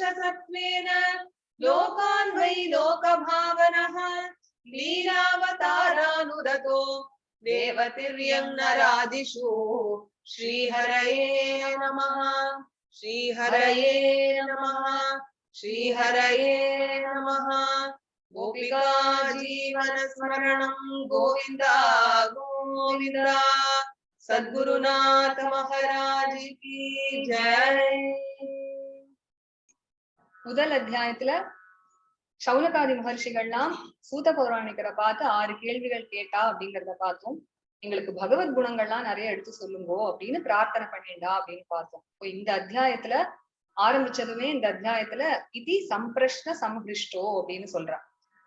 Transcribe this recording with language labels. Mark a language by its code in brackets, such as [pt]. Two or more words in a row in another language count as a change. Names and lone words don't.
[sa] सत्त्वेन लोकान् वै लोकभावनः लीलावतारानुरतो देवतिर्यं नरादिषु श्रीहरये नमः श्रीहरये नमः श्रीहरये नमः गोपिका जीवन स्मरणं गोविन्द गोविन्द [hi] सद्गुरुनाथ महाराज की जय. [ta] முதல் அத்தியாயத்துல சௌனகாதி மகர்ஷிகள்லாம் சூத பௌராணிகரை பார்த்து 6 கேள்விகள் கேட்டா அப்படிங்கறத பார்த்தோம். எங்களுக்கு பகவத் குணங்கள்லாம் நிறைய எடுத்து சொல்லுங்கோ அப்படின்னு பிரார்த்தனை பண்ணிண்டா அப்படின்னு பார்த்தோம். இப்போ இந்த அத்தியாயத்துல ஆரம்பிச்சதுமே இந்த அத்தியாயத்துல [sa] इति सम्प्रश्न संहृष्टो [ta] அப்படின்னு சொல்றான்.